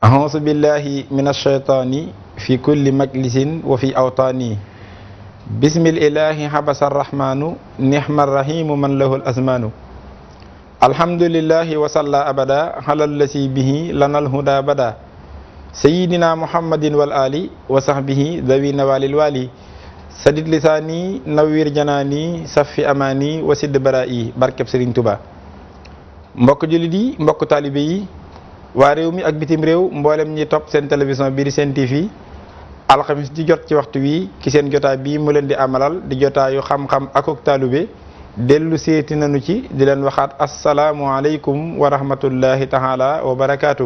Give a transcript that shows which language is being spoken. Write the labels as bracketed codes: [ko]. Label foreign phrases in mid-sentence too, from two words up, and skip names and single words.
[ar] أعوذ بالله من الشيطان في كل مجلس وفي أوطاني بسم الإله حبس الرحمن نعم الرحيم من له الأزمان الحمد لله وصلى أبدا على الذي به لنا الهدى بدا سيدنا محمد والآل وصحبه ذوي نوال الوالي سدد لساني نوير جناني صفي أماني وسد [wo] برائي barkeb Serigne Touba mbokk jullit yi mbokk taalibe yi waa réew mi ak bitim réew mboolem ñi topp seen télévision bii di Sen TV alxamis di jot ci waxtu wi ki seen jotaay bii mu leen di amalal di jotaayu xam-xam akuk taalibe dellu seeti nañu ci di leen waxaat [ar] السلام عليكم ورحمة الله تعالى وبركاته.